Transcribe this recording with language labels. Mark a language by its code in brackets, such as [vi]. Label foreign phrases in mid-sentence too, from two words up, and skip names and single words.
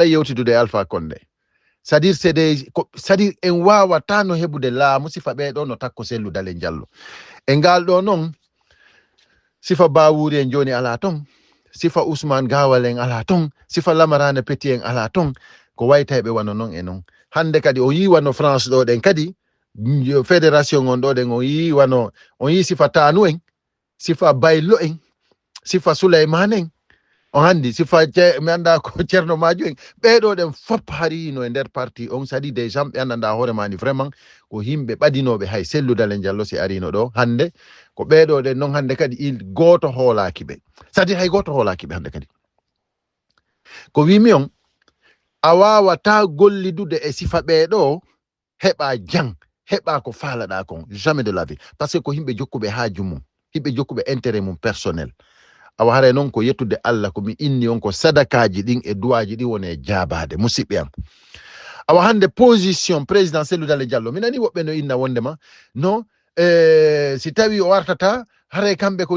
[ff] yewtitude e Alpha Condé [fr] c'est-à-dire c'est-à-dire [ff] en wawata no heɓude laamu sifa ɓeɗo no takko Cellou Dalein Diallo e ngal ɗo noon sifa Bawuri en joni ala ton sifa Ousmane Gawal en ala ton sifa Lamarana Petit en ala ton ko waytayɓe wano noon e noon hande kadi o yi wano France ɗo ɗen kadi fédération on ɗo ɗen o yi sifa Tanu en sifa Baylo en sifa Souleymane en on handi sifa mi anda ko Ceerno Madiou en ɓeɗo ɗen fop harino e nder parti on sadi [fr] des gens [ff] ɓe andanda hoore mani vraiment ko himɓe ɓadinoɓe hay Cellou Dalein Diallo si arino ɗo hande ko ɓeɗo ɗen noon hande kadi il goto hoolaki ɓe sadi hay goto hoolaki ɓe hande kadi ko wimi on a wawata gollidude e sifa ɓeɗo heɓa jang heɓa ko faalaɗa kon [fr] jamais de la vie parce que [ff] ko himɓe jokkuɓe haaju mum himɓe jokkuɓe intérêt mum personnel awa haray noon ko yettude Allah ko mi inni on ko sadakaji ɗin e duwaji ɗin woni e jaabade musidɓe am awa hande position président Cellou Dalein Diallo mi nani woɓɓe no inna wondema non si tawi o wartata haray kamɓe ko